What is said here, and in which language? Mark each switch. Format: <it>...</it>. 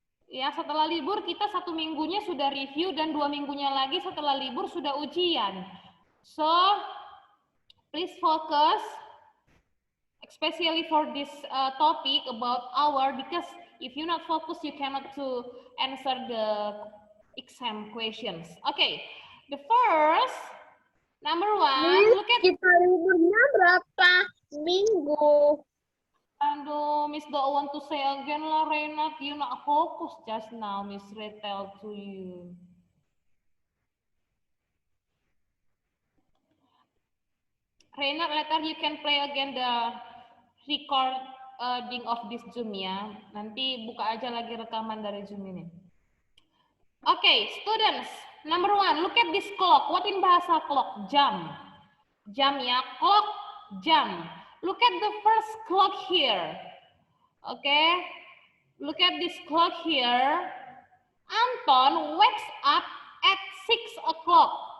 <id>Ya, setelah libur kita 1 minggunya sudah review dan 2 minggunya lagi setelah libur sudah ujian.</id> <en>So, please focus. Especially for this topic about hour, because if you're not focused, you cannot to answer the exam questions. Okay, the first, number 1, look at.</en> <id>Kita liburnya berapa minggu?</id> <en>Aduh, Miss don't want to say again lah, Renat, you not focus just now, Miss Ray tell to you. Renat, later you can play again the recording of this Zoom ya.</en> <id>Nanti buka aja lagi rekaman dari Zoom ini.</id> <en>Okay, students, number 1, look at this clock. What in bahasa clock? Jam. Jam ya, clock, jam. Look at the first clock here. Okay, look at this clock here. Anton wakes up at 6 o'clock.</en>